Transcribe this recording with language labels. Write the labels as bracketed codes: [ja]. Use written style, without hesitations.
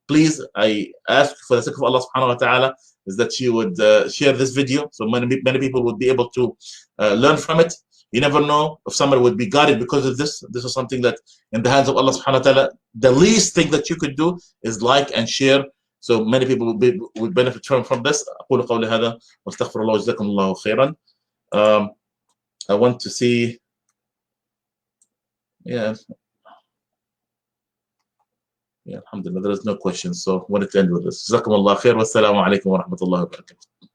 [en] Please, I ask for the sake of Allah subhanahu wa ta'ala, is that you would share this video so many people would be able to learn from it. You never know if somebody would be guided because of this. This is something that in the hands of Allah subhanahu wa ta'ala, the least thing that you could do is like and share, so many people would benefit from this. [ar] أقول قولي هذا واستغفر الله وجزاكم الله خيرا. [en] I want to see, yeah, alhamdulillah, there is no questions, so I wanted to end with this. [ar] جزاكم الله خير والسلام عليكم ورحمة الله وبركاته.